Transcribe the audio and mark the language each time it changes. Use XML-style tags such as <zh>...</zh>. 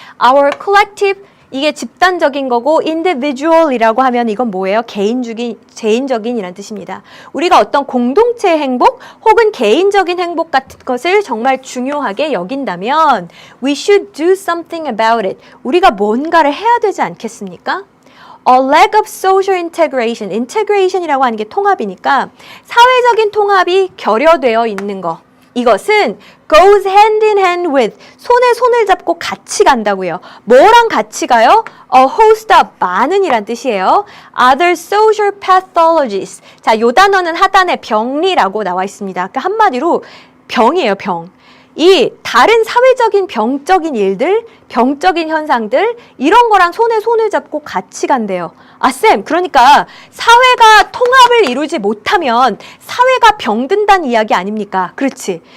<en>Our collective,</en> <ko>이게 집단적인 거고 individual이라고 하면 이건 뭐예요? 개인적인이란 뜻입니다. 우리가 어떤 공동체의 행복 혹은 개인적인 행복 같은 것을 정말 중요하게 여긴다면</ko> <en>we should do something about it.</en> <ko>우리가 뭔가를 해야 되지 않겠습니까?</ko> <en>A lack of social integration.</en> <ko>integration이라고 하는 게 통합이니까 사회적인 통합이 결여되어 있는 거. 이것은</ko> <en>goes hand in hand with</en> <ko>손에 손을 잡고 같이 간다고요. 뭐랑 같이 가요?</ko> <en>A host of</en> <ko>많은이란 뜻이에요.</ko> <en>Other social pathologies.</en> <ko>자, 요 단어는 하단에 병리라고 나와 있습니다. 그러니까 한마디로 병이에요, 병. 이 다른 사회적인 병적인 일들, 병적인 현상들 이런 거랑 손에 손을 잡고 같이 간대요. 아, 쌤, 그러니까 사회가 통합을 이루지 못하면 사회가 병든다는 이야기 아닙니까? 그렇지.</ko>